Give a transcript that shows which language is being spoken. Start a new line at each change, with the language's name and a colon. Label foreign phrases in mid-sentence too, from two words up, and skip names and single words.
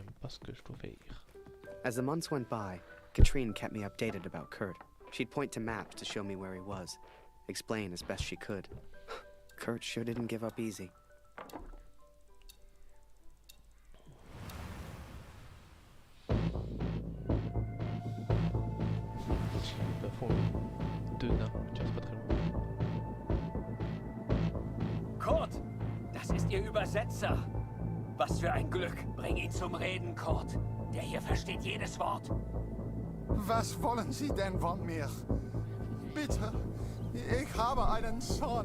French: ce que je dois faire.
English: As the months went by, Katrine kept me updated about Kurt. She'd point to maps to show me where he was, explain as best she could. Kurt sure didn't give up easy.
French: Deux nains, tiens, c'est pas très loin.
German: Kurt, das ist Ihr Übersetzer. Was für ein Glück. Bring ihn zum Reden, Kurt. Der hier versteht jedes Wort. Was wollen Sie denn von mir? Bitte, ich habe einen Sohn.